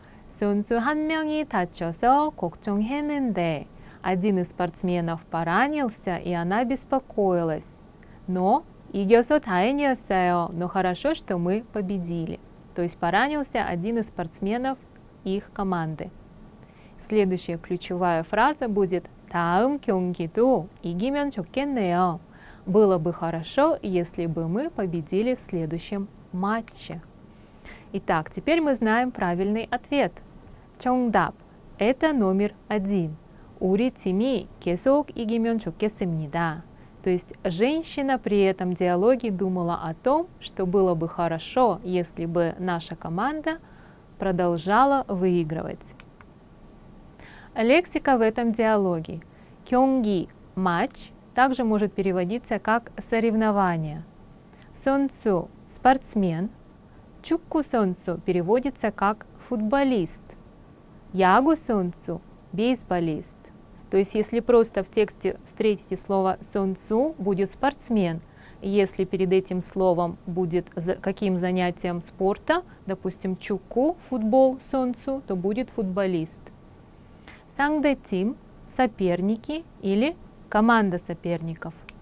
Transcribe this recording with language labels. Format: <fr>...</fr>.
<ko>선수 한 명이 다쳐서 걱정했는데</ko> <ru>один из спортсменов поранился, и она беспокоилась.</ru> <ko>Но 이겨서 다행이었어요.</ko> <ru>Но хорошо, что мы победили. То есть поранился один из спортсменов их команды. Следующая ключевая фраза будет</ru> <ko>다음 경기도 이기면 좋겠네요.</ko> <ru>Было бы хорошо, если бы мы победили в следующем матче. Итак, теперь мы знаем правильный ответ. 정답 – это номер 1.</ru> <ko>우리 팀이 계속 이기면 좋겠습니다.</ko> <ru>То есть женщина при этом диалоге думала о том, что было бы хорошо, если бы наша команда продолжала выигрывать. Лексика в этом диалоге. 경기 – матч также может переводиться как соревнование. 선수 – спортсмен. 축구 선수 переводится как футболист. 야구 선수 – бейсболист. То есть, если просто в тексте встретите слово «сонцу», будет спортсмен. Если перед этим словом будет каким занятием спорта, допустим, 축구, футбол, сонцу, то будет футболист. 상대팀 – соперники или команда соперников.</ru>